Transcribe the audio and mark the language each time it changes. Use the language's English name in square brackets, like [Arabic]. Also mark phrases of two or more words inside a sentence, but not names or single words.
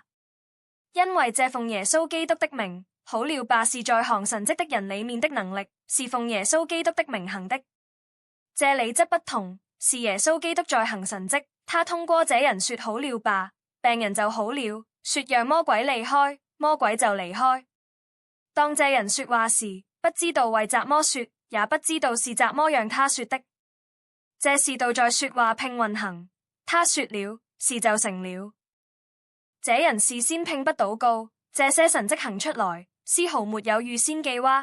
[Chinese] 因為這奉耶穌基督的名，好了吧，是在行神蹟的人裡面的能力，是奉耶穌基督的名行的。這裡則不同，是耶穌基督在行神蹟，他通過這人說好了吧，病人就好了，說讓魔鬼離開，魔鬼就離開。當這人說話時，不知道為怎麼說，也不知道是怎麼讓他說的。這是道在說話並運行，他說了，事就成了。這人事先並不禱告，這些神蹟行出來，絲毫沒有預先計劃。